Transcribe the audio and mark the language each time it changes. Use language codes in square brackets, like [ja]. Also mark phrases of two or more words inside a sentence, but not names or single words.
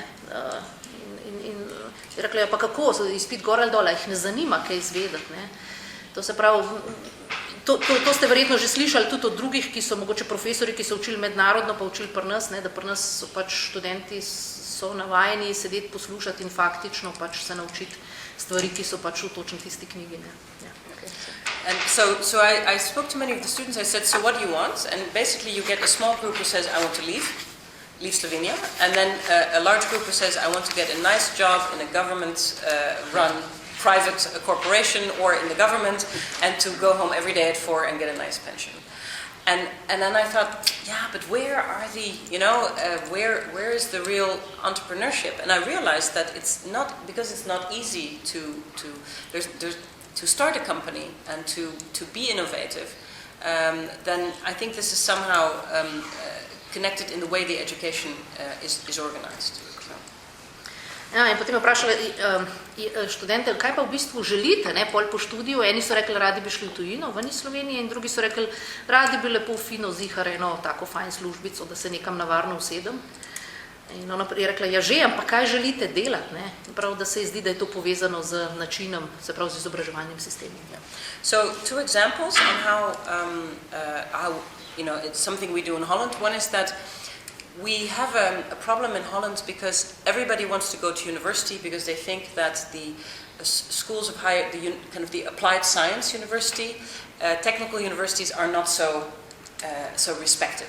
[sl] In rekla je, pa kako, izpit gor ali dole, jih ne zanima, kaj izvedeti. To se pravi, To ste verjetno že slišali tudi od drugih, ki so mogoče profesori, ki so učili mednarodno, pa učili pri nas, da pri nas so pač študenti so navajeni sedeti, poslušati in faktično pač se naučiti stvari, ki so pač v točno tisti knjigi. [en] And so I spoke to many of the students. I said, so what do you want? And basically you get a small group who says, I want to leave Slovenia, and then a large group who says, I want to get a nice job in a government-run private corporation or in the government, and to go home every day at 4 and get a nice pension. And then I thought, yeah, but where are the, where is the real entrepreneurship? And I realized that it's not, because it's not easy to start a company and to be innovative, then I think this is somehow connected in the way the education is organized. [sl] Ja, in potem je vprašala študente, kaj pa v bistvu želite, pol po študiju. Eni so rekli, radi bi šli v tujino, ven iz Slovenije, in drugi so rekli, radi bi lepo fino zihar eno tako fajn službico, da se nekam navarno usedem. In ona je rekla, ja že, ampak kaj želite delati? Prav, da se ji zdi, da je to povezano z načinom, se pravi z izobraževalnim sistemom. [en] So, two examples on how it's something we do in Holland. One is that we have a problem in Holland because everybody wants to go to university because they think that the schools of the applied science university, technical universities are not so respected.